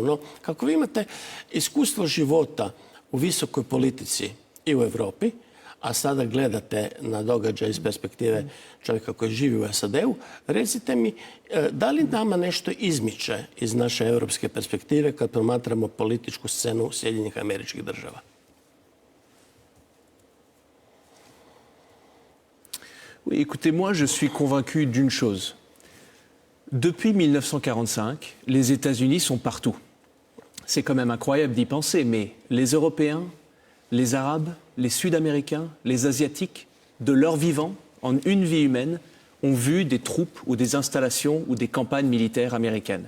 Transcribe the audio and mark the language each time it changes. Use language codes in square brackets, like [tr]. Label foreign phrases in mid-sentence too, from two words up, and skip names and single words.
[hr] No, kako vi imate iskustvo života u visokoj politici i u Evropi, a sada gledate na događaj iz perspektive čovjeka koji živi u SAD-u, recite mi, da li nama nešto izmiče iz naše europske perspektive kad promatramo političku scenu Sjedinjenih Američkih Država? [fr] Oui, écoutez, moi je suis convaincu d'une chose. Depuis 1945, les États-Unis sont partout. C'est quand même incroyable d'y penser, mais les Européens, les Arabes, les Sud-Américains, les Asiatiques, de leur vivant, en une vie humaine, ont vu des troupes ou des installations ou des campagnes militaires américaines.